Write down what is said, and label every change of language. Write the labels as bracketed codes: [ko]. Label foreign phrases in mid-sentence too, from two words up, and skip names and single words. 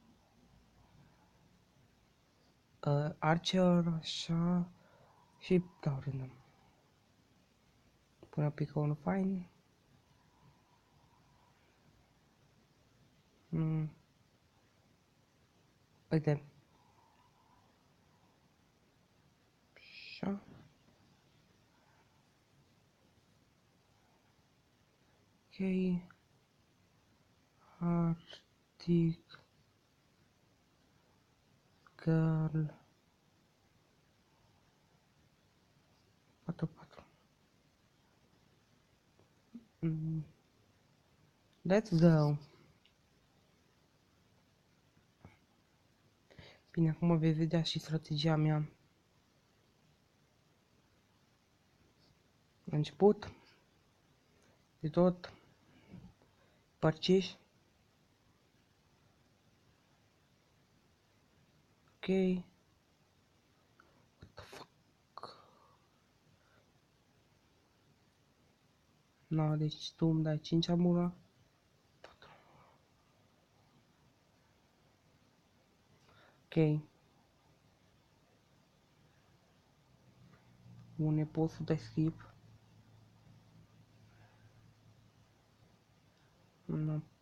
[ro] Archer, așa, și dau random. Până pică unul fain. Uite. Așa. Ok. Arctic Girl 4-4. [en] Let's go. [ro] Bine, acum veți vedea și strategia mea. La început de tot părciși. Ok. [en] What the fuck? No, [ro] deci tu îmi dai 5 amura. Ok. Bune, poți să dai skip. No.